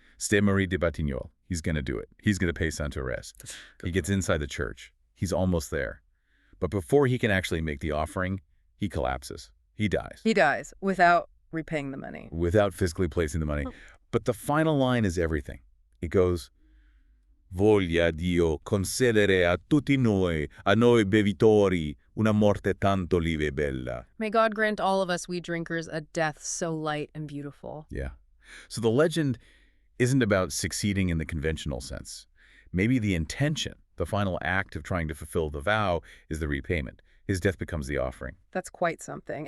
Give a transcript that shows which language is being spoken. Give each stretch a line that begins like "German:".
English: Ste Marie de Batignolles. He's going to do it. He's going to pay Saint Therese. He gets inside the church. He's almost there. But before he can actually make the offering, he collapses. He dies. He dies without repaying the money. Without physically placing the money. But the final line is everything. It goes,
Italian: Voglia Dio concedere a tutti noi, a noi bevitori, una morte tanto lieve e bella.
English: May God grant all of us, we drinkers, a death so light and beautiful. Yeah. So the legend isn't about succeeding in the conventional sense. Maybe the intention, the final act of trying to fulfill the vow, is the repayment. His death becomes the offering. That's quite something.